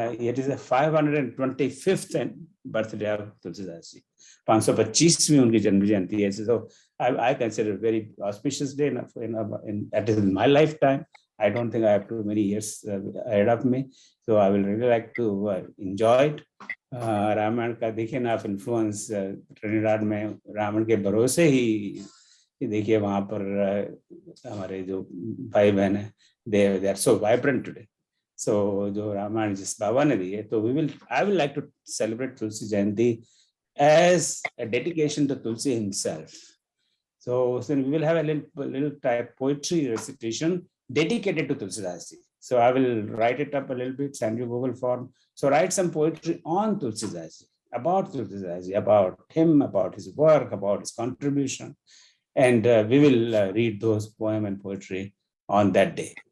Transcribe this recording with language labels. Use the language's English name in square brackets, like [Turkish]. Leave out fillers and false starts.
[English] It is the 525th birthday of Tulsidas ji, [Hindi] 525वीं उनकी जन्म जयंती है। [English] So I consider it very auspicious day at least in my lifetime. I don't think I have too many years ahead of me, so I will really like to enjoy it. [Hindi] Ramayan का देखिए ना आप influence Trinidad में रावण के भरोसे ही देखिए वहाँ पर हमारे जो भाई बहन है, [English] they are so vibrant today. So [Hindi] जो रामायण जिस बाबा ने दी है, तो [English] I will like to celebrate Tulsi Jayanti as a dedication to Tulsi himself. So then we will have a little type poetry recitation dedicated to Tulsidas ji. So I will write it up a little bit, send you Google form. So write some poetry on Tulsidas ji, about Tulsidas ji, about him, about his work, about his contribution, and we will read those poem and poetry on that day.